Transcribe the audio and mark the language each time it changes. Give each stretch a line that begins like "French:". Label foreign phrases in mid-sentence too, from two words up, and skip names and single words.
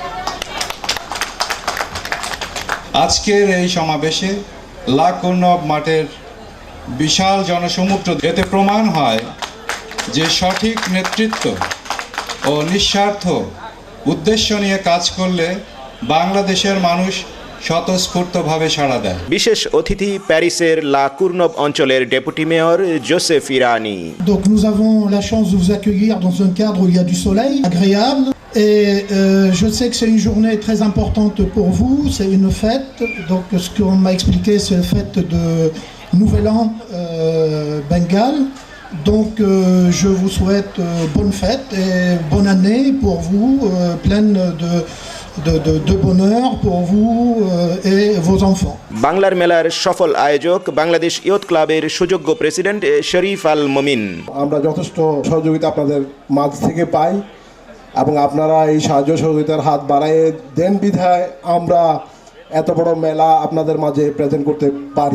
Bangla: আজকের এই সমাবেশে লা কোর্নভ মাঠের বিশাল জনসমুদ্র এতে প্রমাণ হয় যে সঠিক নেতৃত্ব ও নিঃস্বার্থ উদ্দেশ্য নিয়ে কাজ করলে বাংলাদেশের মানুষ স্বতঃস্ফূর্তভাবে সাড়া দেয়। বিশেষ অতিথি প্যারিসের লা কোর্নভ অঞ্চলের ডেপুটি মেয়র জোসেফ ইরানি।
French: Donc nous avons la chance de vous accueillir dans un cadre où il y a du soleil agréable et je sais que c'est une journée très importante pour vous, c'est une fête. Donc ce qu'on m'a expliqué c'est la fête de Nouvel An Bengale. Donc je vous souhaite bonne fête et bonne année pour vous, pleine de bonheur pour vous et vos enfants.
Bangla: বাংলার মেলার সফল আয়োজক বাংলাদেশ ইয়ুথ ক্লাবের সুযোগ্য প্রেসিডেন্ট শরীফ আল মমিন। আমরা যথেষ্ট সহযোগিতা আপনাদের মাঝ থেকে পাই এবং আপনারা এই সাহায্য সহযোগিতার হাত বাড়ায় দেন বিধায় আমরা এত বড় মেলা আপনাদের মাঝে প্রেজেন্ট করতে পারি।